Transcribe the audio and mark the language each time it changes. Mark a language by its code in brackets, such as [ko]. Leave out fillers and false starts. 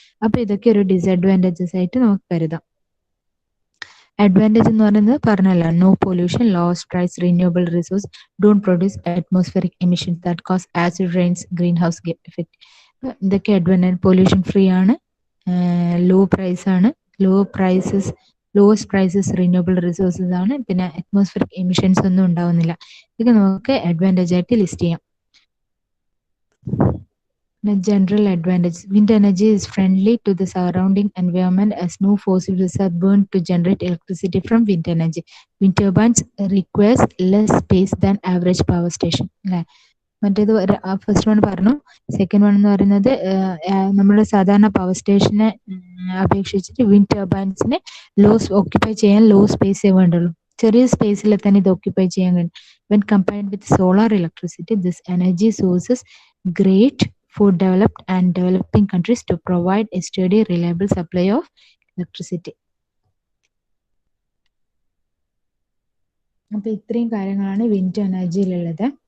[ml] അപ്പൊ ഇതൊക്കെ ഒരു ഡിസഡ്വാൻറ്റേജസ് ആയിട്ട് നമുക്ക് കരുതാം. അഡ്വാൻറ്റേജ് എന്ന് പറയുന്നത് പറഞ്ഞല്ലോ, no pollution, lowest price, renewable resource, [en] don't produce atmospheric emissions that cause acid rains, [ml] green house effect. ഇതൊക്കെ അഡ്വാൻറ്റേജ്. പൊല്യൂഷൻ ഫ്രീ ആണ്, ലോ പ്രൈസ് ആണ്, ലോവസ്റ്റ് പ്രൈസസ്, റിന്യൂവബിൾ റിസോഴ്സസ് ആണ്, പിന്നെ അറ്റ്മോസ്ഫിയറിക് എമിഷൻസ് ഒന്നും ഉണ്ടാവുന്നില്ല. ഇതൊക്കെ നമുക്ക് അഡ്വാൻറ്റേജ് ആയിട്ട് ലിസ്റ്റ് ചെയ്യാം. [en] General advantage. Wind energy is friendly to the surrounding environment as no fossil fuels are burned to generate electricity from wind energy. Wind turbines requires less space than average power station. [ml] മറ്റേത് first one പറഞ്ഞു. Second one എന്ന് പറയുന്നത് നമ്മുടെ സാധാരണ power സ്റ്റേഷനെ അപേക്ഷിച്ചിട്ട് wind ടർബൈൻസിനെ occupy ചെയ്യാൻ law സ്പേസേ വേണ്ടുള്ളൂ. ചെറിയ സ്പേസിൽ തന്നെ ഇത് ഓക്യുപ്പൈ ചെയ്യാൻ കഴിയും. [en] When compared with solar electricity, this energy source is great for developed and developing countries to provide a steady, reliable supply of electricity. [ml] അപ്പൊ ഇത്രയും കാര്യങ്ങളാണ് വിൻഡ് എനർജിയിലുള്ളത്.